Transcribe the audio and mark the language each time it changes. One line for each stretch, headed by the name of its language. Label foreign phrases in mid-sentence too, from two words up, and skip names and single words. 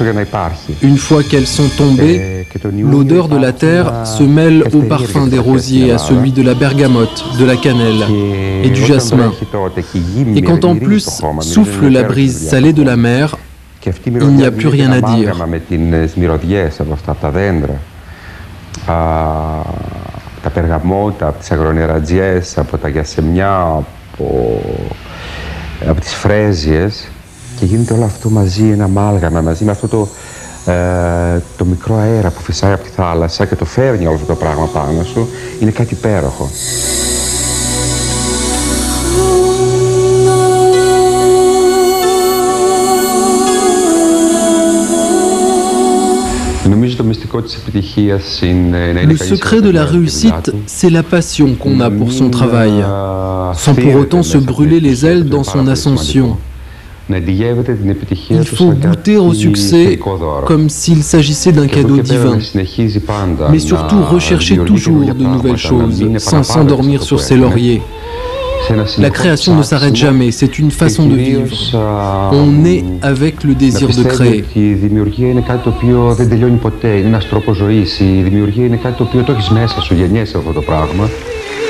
French: Une fois qu'elles sont tombées, l'odeur de la terre se mêle au parfum des rosiers, à celui de la bergamote, de la cannelle et du jasmin. Et quand en plus souffle la brise salée de la mer, il n'y a plus rien à dire.
Greek: Τα περγαμότα, από τις αγρονερατζιές, από τα γιασεμιά, από τις φρέζιες και γίνεται όλο αυτό μαζί, ένα αμάλγαμα, μαζί με αυτό το μικρό αέρα που φυσάει από τη θάλασσα και το φέρνει όλο αυτό το πράγμα πάνω σου, είναι κάτι υπέροχο.
French: Le secret de la réussite, c'est la passion qu'on a pour son travail, sans pour autant se brûler les ailes dans son ascension. Il faut goûter au succès comme s'il s'agissait d'un cadeau divin, mais surtout rechercher toujours de nouvelles choses, sans s'endormir sur ses lauriers. La création ne s'arrête jamais, c'est une façon de vivre. On naît avec le désir de créer.
Greek: Η δημιουργία είναι κάτι το οποίο δεν τελειώνει ποτέ, είναι ένας τρόπος ζωής. Η δημιουργία είναι κάτι το οποίο το έχεις μέσα σου, γεννιέσαι αυτό το πράγμα.